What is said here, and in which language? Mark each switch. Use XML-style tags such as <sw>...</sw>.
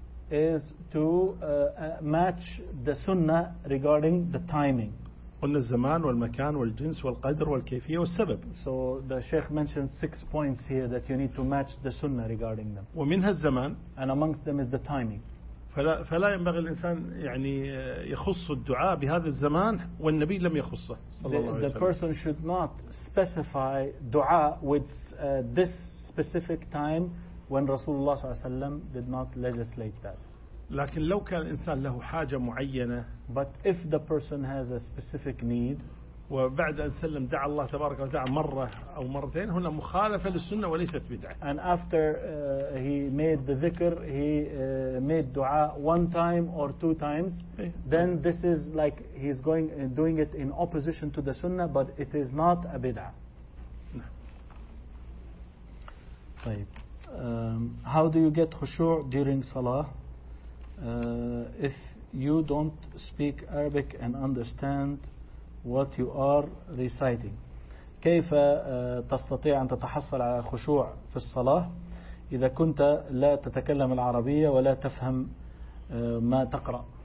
<en>is to match the sunnah regarding the timing. So the Sheikh mentioned six points here that you need to match the sunnah regarding them.</en> <ar>ومنها الزمان.</ar> <en>And amongst them is the timing.</en> <ar>فلا ينبغي الإنسان يعني يخص الدعاء بهذا الزمان والنبي لم يخصه صلى الله عليه وسلم.</ar> <en>The person should not specify dua with this specific time when</en> <ar>رسول الله صلى الله عليه وسلم</ar> <en>did not legislate that.</en> <ar>لكن لو كان الإنسان له حاجة معينة.</ar> <en>But if the person has a specific need.</en> <ar>وبعد أن سلم دعا الله تبارك وتعالى مرة أو مرتين هنا مخالفة للسنة وليست بدعة.</ar> <en>And after he made the ذكر he made دعاء one time or two times then this is like he's going doing it in opposition to the سنة but it is not a بدعة. طيب how do you get خشوع during صلاة if you don't speak Arabic and understand what you are reciting.</en> <ar>كيف تستطيع أن تتحصل على خشوع في الصلاة إذا كنت لا تتكلم العربية ولا تفهم ما تقرأ؟</ar>